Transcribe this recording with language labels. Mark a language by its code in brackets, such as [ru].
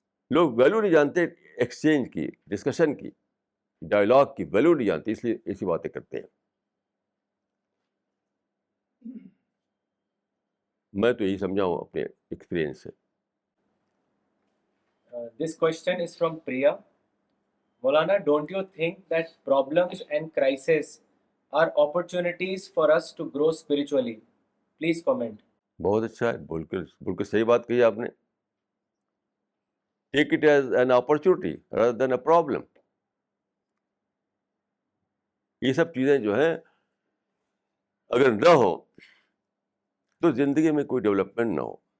[ur] لوگ ویلو نہیں جانتے ایکسچینج کی، ڈسکشن کی، ڈائلاگ کی ویلو نہیں جانتے، اس لیے ایسی باتیں کرتے ہیں. میں تو یہی سمجھا ہوں اپنے ایکسپیرئنس سے. [en] This question is from Priya. Maulana, don't you think that problems and crises are opportunities for us to grow spiritually? Please comment. [ur] بہت اچھا ہے، بالکل صحیح بات کہی آپ نے. [en] Take it as an opportunity rather than a problem. [ur] یہ سب چیزیں جو ہیں اگر نہ ہو تو زندگی میں کوئی ڈیولپمنٹ نہ ہو.